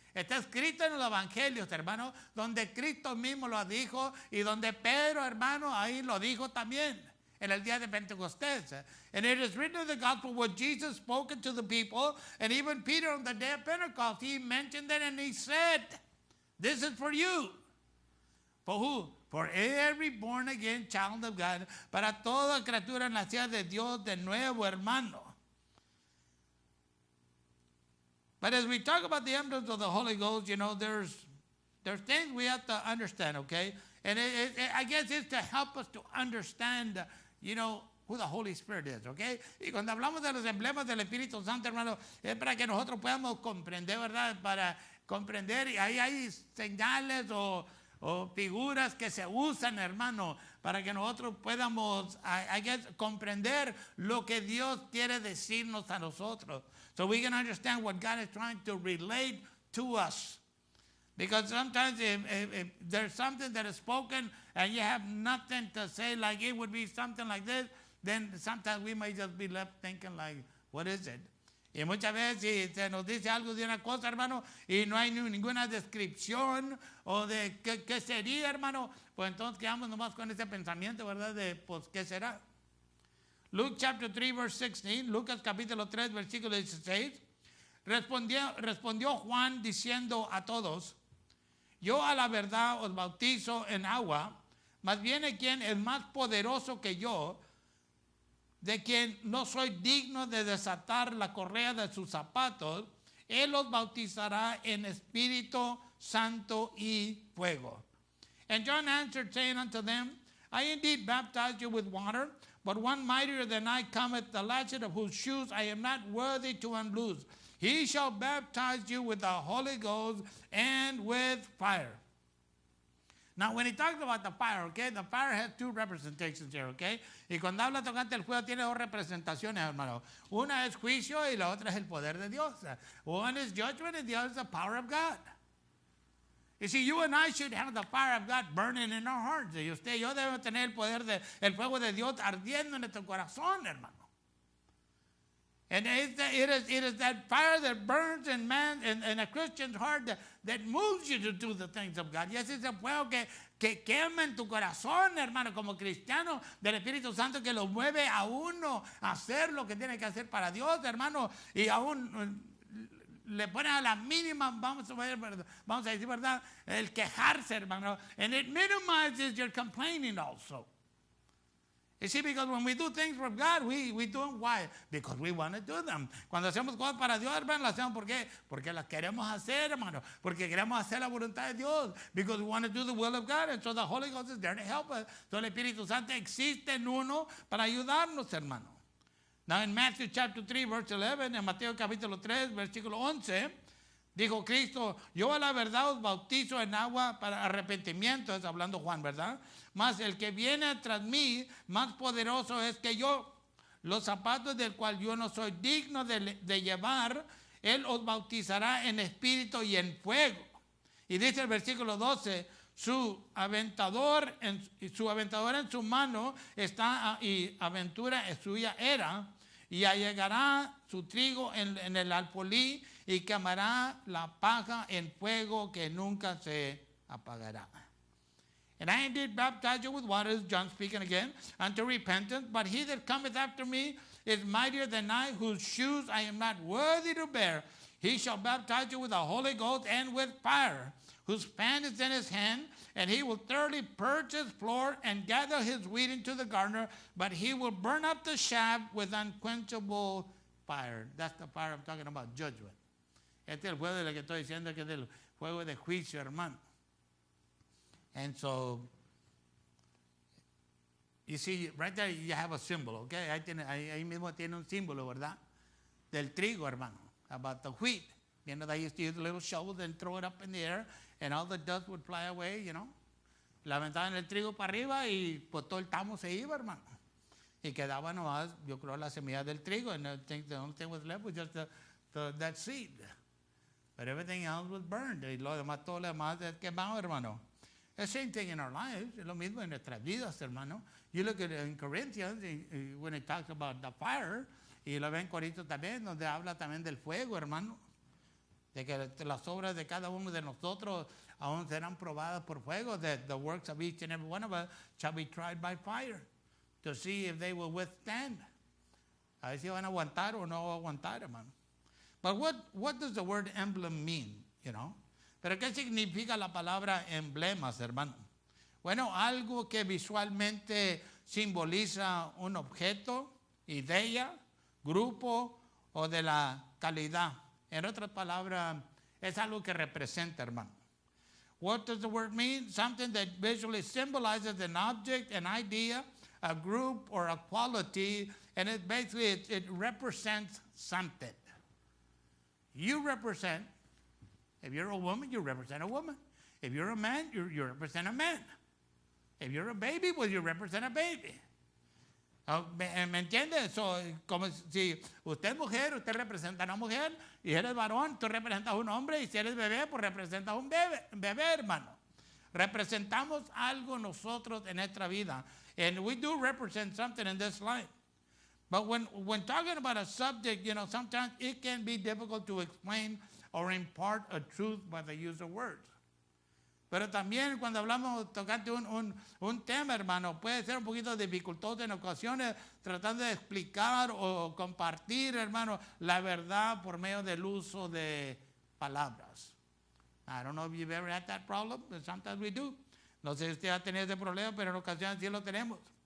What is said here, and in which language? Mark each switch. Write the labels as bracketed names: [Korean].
[Spanish] Está escrito en los Evangelios, hermano, donde Cristo mismo lo dijo y donde Pedro, hermano, ahí lo dijo también en el día de Pentecostés. [English] And it is written in the Gospel what Jesus spoke to the people, and even Peter on the day of Pentecost, he mentioned it and he said, this is for you. For who? For every born again child of God. [Spanish] Para toda criatura nacida de Dios de nuevo, hermano. [English] But as we talk about the emblems of the Holy Ghost, you know, there's things we have to understand, okay? And I guess it's to help us to understand, you know, who the Holy Spirit is, okay? [Spanish] Y cuando hablamos de los emblemas del Espíritu Santo, hermano, es para que nosotros podamos comprender, ¿verdad? Para comprender, y ahí hay señales o figuras que se usan, hermano, para que nosotros podamos comprender lo que Dios quiere decirnos a nosotros. [English] So we can understand what God is trying to relate to us. Because sometimes if there's something that is spoken and you have nothing to say, like it would be something like this, then sometimes we may just be left thinking like, what is it? [Spanish] Y muchas veces si se nos dice algo de una cosa, hermano, y no hay ninguna descripción o de qué sería, hermano, pues entonces quedamos nomás con ese pensamiento, ¿verdad? De, pues, ¿qué será? [English] Luke chapter 3, verse 16, [Spanish] Lucas capítulo 3, versículo 16, respondió Juan diciendo a todos, yo a la verdad os bautizo en agua, mas viene quien es más poderoso que yo, de quien no soy digno de desatar la correa de sus zapatos, él los bautizará en Espíritu Santo y fuego. [English] And John answered, saying unto them, I indeed baptize you with water, but one mightier than I cometh, the latchet of whose shoes I am not worthy to unloose. He shall baptize you with the Holy Ghost and with fire. Now, when he talks about the fire, okay, the fire has two representations here, okay? [Spanish] Y cuando habla tocante el fuego tiene dos representaciones, hermano. Una es juicio y la otra es el poder de Dios. [English] One is judgment and the other is the power of God. You see, you and I should have the fire of God burning in our hearts. [Spanish] Y usted y yo debemos tener el fuego de Dios ardiendo en nuestro corazón, hermano. [English] And it is that fire that burns in man, in a Christian's heart that moves you to do the things of God. [Spanish] Y es ese fuego que quema en tu corazón, hermano, como cristiano del Espíritu Santo, que lo mueve a uno a hacer lo que tiene que hacer para Dios, hermano, y aún le pone a la mínima, vamos a decir verdad, el quejarse, hermano, [English] and it minimizes your complaining also. You see, because when we do things from God, we do them. Why? Because we want to do them. [Spanish] Cuando hacemos cosas para Dios, hermano, las hacemos ¿por qué? Porque las queremos hacer, hermano. Porque queremos hacer la voluntad de Dios. [English] Because we want to do the will of God. And so the Holy Ghost is there to help us. [Spanish] So el Espíritu Santo existe en uno para ayudarnos, hermano. [English] Now in Matthew chapter 3, verse 11, [Spanish] en Mateo capítulo 3, versículo 11, dijo Cristo, yo a la verdad os bautizo en agua para arrepentimiento, es hablando Juan, ¿verdad? Mas el que viene tras mí, más poderoso es que yo, los zapatos del cual yo no soy digno de llevar, él os bautizará en espíritu y en fuego. Y dice el versículo 12, su aventador en su mano está, y aventura suya era, y allegará su trigo en el alfolí y quemará la paja en fuego que nunca se apagará. [English] And I indeed baptize you with water, John speaking again, unto repentance. But he that cometh after me is mightier than I, whose shoes I am not worthy to bear. He shall baptize you with the Holy Ghost and with fire, whose fan is in his hand, and he will thoroughly purge his floor and gather his wheat into the garner, but he will burn up the chaff with unquenchable fire. That's the fire I'm talking about, judgment. [Spanish] Este es el fuego de lo que estoy diciendo, que es el fuego de juicio, hermano. [English] And so, you see, right there you have a symbol, okay? [Spanish] Ahí mismo tiene un símbolo, ¿verdad? Del trigo, hermano, [English] about the wheat. You know, they used to use little shovels and throw it up in the air, and all the dust would fly away, you know. [Spanish] La aventaban el trigo para arriba y pues todo el tamo se iba, hermano. Y quedaba nomás, yo creo, la semilla del trigo, [English] and the only thing was left was just that seed. But everything else was burned. [Spanish] Y lo demás, todo lo demás es quemado, hermano. [English] The same thing in our lives, [Spanish] es lo mismo en nuestras vidas, hermano. [English] You look at it in Corinthians, when it talks about the fire, [Spanish] y lo ven en Corintios también, donde habla también del fuego, hermano. De que las obras de cada uno de nosotros aún serán probadas por fuego, [English] that the works of each and every one of us shall be tried by fire, to see if they will withstand. [Spanish] A ver si van a aguantar o no aguantar, hermano. [English] But what does the word emblem mean, you know? [Spanish] ¿Pero qué significa la palabra emblemas, hermano? Bueno, algo que visualmente simboliza un objeto, idea, grupo o de la calidad. En otras palabras, es algo que representa, hermano. [English] What does the word mean? Something that visually symbolizes an object, an idea, a group, or a quality, and it basically it represents something. You represent. If you're a woman, you represent a woman. If you're a man, you represent a man. If you're a baby, well, you represent a baby. [Spanish] ¿Me entiendes? So, como si usted es mujer, usted representa a una mujer, y si eres varón, tú representas a un hombre, y si eres bebé, pues representas a un bebé, hermano. Representamos algo nosotros en nuestra vida. [English] And we do represent something in this life. But when talking about a subject, you know, sometimes it can be difficult to explain or impart a truth by the use of words. [Spanish] Pero también cuando hablamos tocante un tema, hermano, puede ser un poquito dificultoso en ocasiones tratando de explicar o compartir, hermano, la verdad por medio del uso de palabras. [English] I don't know if you've ever had that problem, but sometimes we do. [Spanish] No sé si usted ha tenido ese problema, pero en ocasiones sí lo tenemos.